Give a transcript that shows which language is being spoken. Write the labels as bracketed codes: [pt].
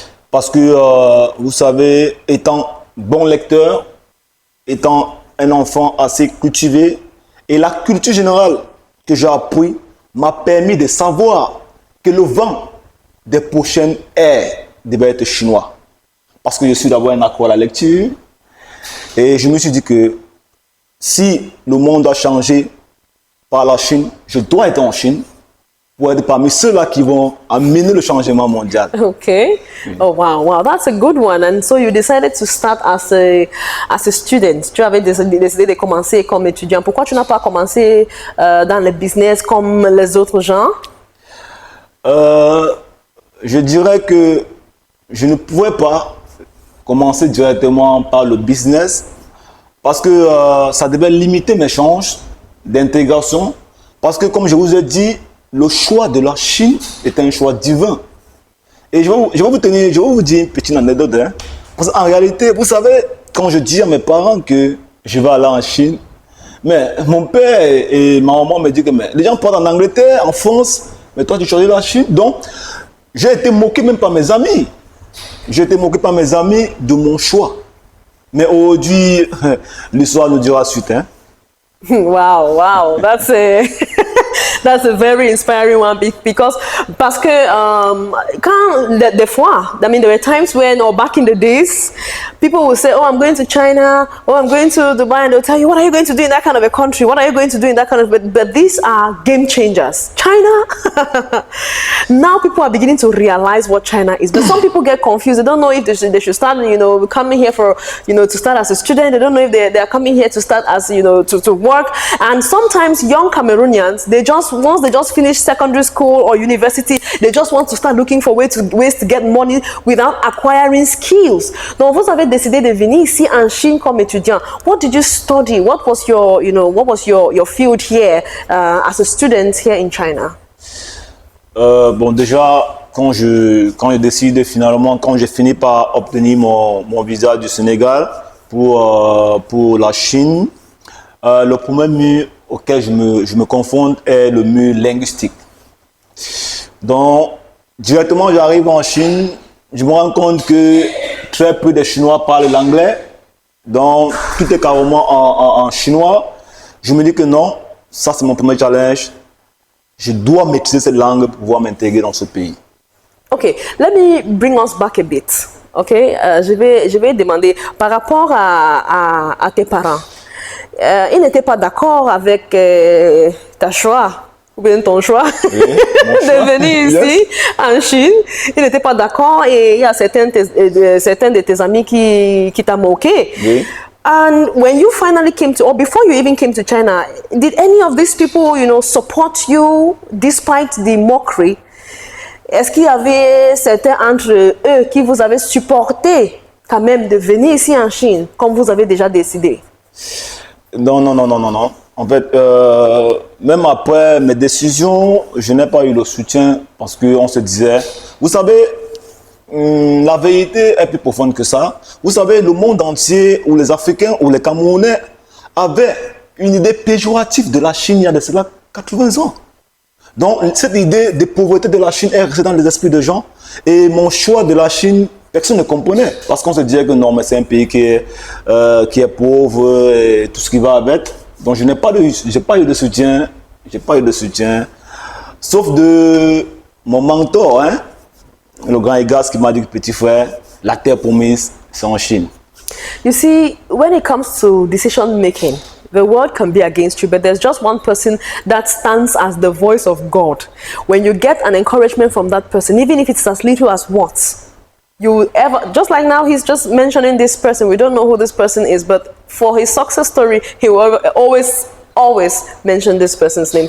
[fr] Parce que, vous savez, étant bon lecteur, étant un enfant assez cultivé, et la culture générale que j'ai appris m'a permis de savoir que le vent des prochaines ères devait être chinois. Parce que je suis d'abord un accro à la lecture. Et je me suis dit que si le monde doit changer par la Chine, je dois être en Chine pour être parmi ceux-là qui vont amener le changement mondial. [en] Okay. Oh wow, that's a good one. And so you decided to start as a student. [fr] Tu avais décidé de commencer comme étudiant. Pourquoi tu n'as pas commencé dans le business comme les autres gens? Je dirais que je ne pouvais pas commencer directement par le business parce que ça devait limiter mes chances d'intégration. Parce que comme je vous ai dit, le choix de la Chine est un choix divin. Et je vais vous dire une petite anecdote. Hein. Parce qu'en réalité, vous savez, quand je dis à mes parents que je vais aller en Chine, mais mon père et ma maman me disent que mais, les gens partent en Angleterre, en France, mais toi tu choisis la Chine. Donc, j'ai été moqué même par mes amis. J'ai été moqué par mes amis de mon choix. Mais aujourd'hui, l'histoire nous dira suite. Hein. [en] Wow, that's a that's a very inspiring one because [fr] parce que quand des fois, [en] I mean, there were times when, or back in the days, people would say, "Oh, I'm going to China. Oh, I'm going to Dubai," and they'll tell you, "What are you going to do in that kind of a country? What are you going to do in that kind of?" But these are game changers. China. Now people are beginning to realize what China is, but some people get confused. They don't know if they should start, coming here for, to start as a student. They don't know if they are coming here to start as, to work. And sometimes young Cameroonians, once they just finish secondary school or university, they just want to start looking for ways to get money without acquiring skills. [fr] Donc, vous avez décidé de venir ici en Chine comme étudiant. [en] What did you study? What was your field here as a student here in China? [fr] Bon, déjà, quand j'ai décidé finalement, quand j'ai fini par obtenir mon visa du Sénégal pour la Chine, le premier mur auquel je me confonde est le mur linguistique. Donc, directement, j'arrive en Chine, je me rends compte que très peu de Chinois parlent l'anglais. Donc, tout est carrément en chinois. Je me dis que non, ça c'est mon premier challenge. Je dois maîtriser cette langue pour pouvoir m'intégrer dans ce pays. [en] Okay, let me bring us back a bit. [fr] Okay, je vais demander par rapport à tes parents. Ils n'étaient pas d'accord avec ta choix, ou bien ton choix, de venir ici, en Chine. Ils n'étaient pas d'accord et il y a certains de tes amis qui t'ont moqué. Oui. [en] And when you finally came to, or before you even came to China, did any of these people, support you despite the mockery? [fr] Est-ce qu'il y avait certains entre eux qui vous avaient supporté quand même de venir ici en Chine, comme vous avez déjà décidé? Non. En fait, même après mes décisions, je n'ai pas eu le soutien parce qu'on se disait, vous savez, la vérité est plus profonde que ça. Vous savez, le monde entier, ou les Africains, ou les Camerounais, avaient une idée péjorative de la Chine il y a de cela 80 ans. Donc, cette idée de pauvreté de la Chine est restée dans les esprits des gens. Et mon choix de la Chine, personne ne comprenait. Parce qu'on se disait que non, mais c'est un pays qui est pauvre et tout ce qui va avec. Donc, je n'ai pas eu de soutien. J'ai pas eu de soutien. Sauf de mon mentor, le grand Egas qui m'a dit que petit frère, la terre promise, c'est en Chine. [en] You see, when it comes to decision making, the world can be against you, but there's just one person that stands as the voice of God. When you get an encouragement from that person, even if it's as little as what, just like now he's just mentioning this person, we don't know who this person is, but for his success story, he will always mention this person's name.